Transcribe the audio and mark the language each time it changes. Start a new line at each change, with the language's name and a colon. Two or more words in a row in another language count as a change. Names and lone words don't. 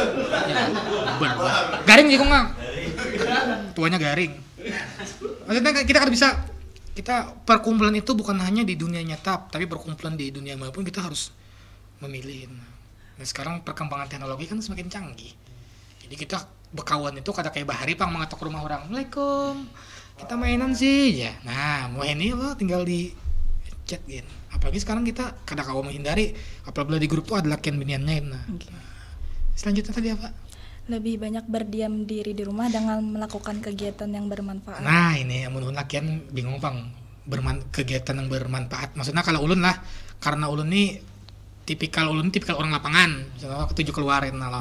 Banjar: Ya, bubar. Garing sih kok nggak. Tuanya garing. Maksudnya kita kada bisa. Kita perkumpulan itu bukan hanya di dunia nyata, tapi perkumpulan di dunia maya pun kita harus memilih. Nah, sekarang perkembangan teknologi kan semakin canggih. Jadi kita berkawan itu kada kayak bahari pang mengetok rumah orang. Assalamualaikum. Kita mainan sih ya. Nah, mau ini lo tinggal di chat gitu. Apalagi sekarang kita kada kawa menghindari apabila di grup tuh ada lakian biniannya. Nah. Okay. Selanjutnya tadi apa? Lebih banyak berdiam diri di rumah dengan melakukan kegiatan yang bermanfaat. Nah, ini yang menurut lakian bingung pang kegiatan yang bermanfaat. Maksudnya kalau ulun lah, karena ulun nih tipikal orang lapangan. Misalnya ketujuh keluarin lah.